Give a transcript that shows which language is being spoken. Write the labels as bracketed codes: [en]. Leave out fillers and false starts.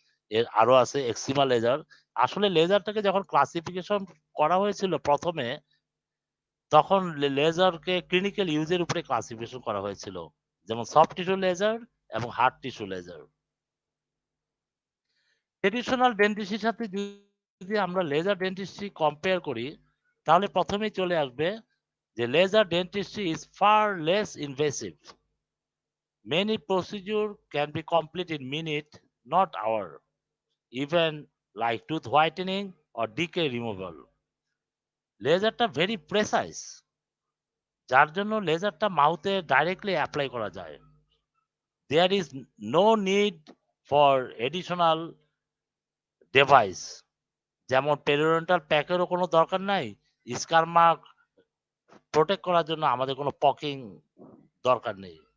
[bn] এর আরো আছে এক্সিমা লেজার। আসলে লেজারটাকে যখন ক্লাসিফিকেশন করা হয়েছিল প্রথমে, তখন লেজারকে ক্লিনিক্যাল ইউজের উপরে ক্লাসিফিকেশন করা হয়েছিল, যেমন সফট টিস্যু লেজার এবং হার্ড টিস্যু লেজার। ট্রেডিশনাল ডেন্টিস্ট্রির সাথে যদি আমরা [en] Laser dentistry compare করি তাহলে প্রথমেই চলে আসবে যে laser dentistry is far less invasive. Many procedure can be complete in minute, not hour, even like tooth whitening or decay removal. [bn] লেজারটা very precise, যার জন্য লেজারটা মাউথে ডাইরেক্টলি অ্যাপ্লাই করা যায়। [en] there is no need for additional device, [bn] যেমন periodontal প্যাকেরও কোনো দরকার নাই, স্কার mark protect করার জন্য আমাদের কোনো পকিং দরকার নেই।